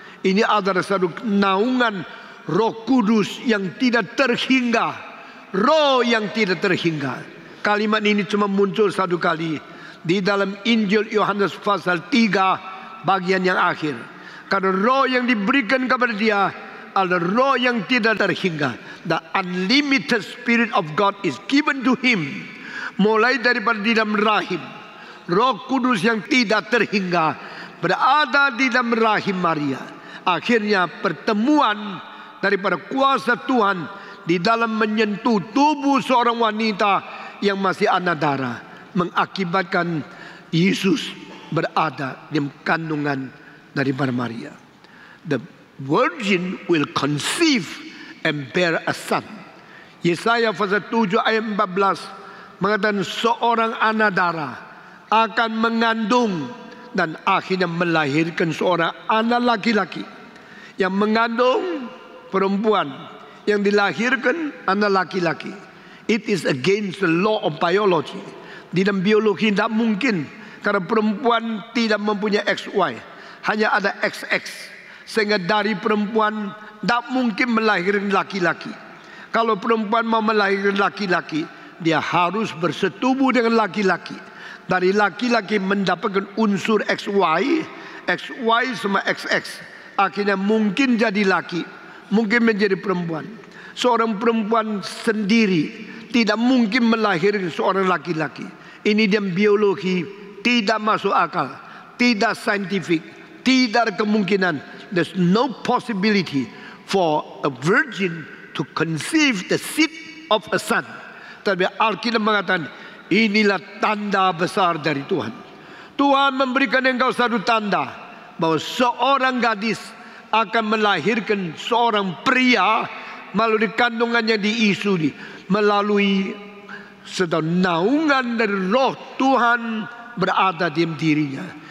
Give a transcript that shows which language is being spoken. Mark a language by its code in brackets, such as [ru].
[id] Ini adalah satu naungan Roh Kudus yang tidak terhingga, roh yang tidak terhingga. Kalimat ini cuma muncul satu kali di dalam Injil Yohanes pasal 3 bagian yang akhir. Karena roh yang diberikan kepada dia adalah roh yang tidak terhingga. [en] The unlimited spirit of God is given to him. [id] Mulai daripada di dalam rahim, Roh Kudus yang tidak terhingga berada di dalam rahim Maria. Akhirnya pertemuan daripada kuasa Tuhan di dalam menyentuh tubuh seorang wanita yang masih anak darah, mengakibatkan Yesus berada di kandungan daripada Maria. [en] The virgin will conceive and bear a son. [id] Yesaya pasal 7 ayat 14 mengatakan seorang anak darah akan mengandung dan akhirnya melahirkan seorang anak laki-laki. Yang mengandung perempuan, yang dilahirkan anak laki-laki. [en] It is against the law of biology. [id] Di dalam biologi tidak mungkin, karena perempuan tidak mempunyai XY, hanya ada XX. Sehingga dari perempuan tidak mungkin melahirkan laki-laki. Kalau perempuan mau melahirkan laki-laki, dia harus bersetubuh dengan laki-laki. Dari laki-laki mendapatkan unsur XY, XY sama XX. Akhirnya mungkin jadi laki, mungkin menjadi perempuan. Seorang perempuan sendiri tidak mungkin melahirkan seorang laki-laki. Ini dia biologi tidak masuk akal, tidak saintifik, tidak ada kemungkinan. [en] There's no possibility for a virgin to conceive the seed of a son. [id] Tapi Alkitab mengatakan inilah tanda besar dari Tuhan. Tuhan memberikan engkau satu tanda bahwa seorang gadis akan melahirkan seorang pria melalui kandungannya diisui melalui sedang naungan dari roh Tuhan berada di dirinya.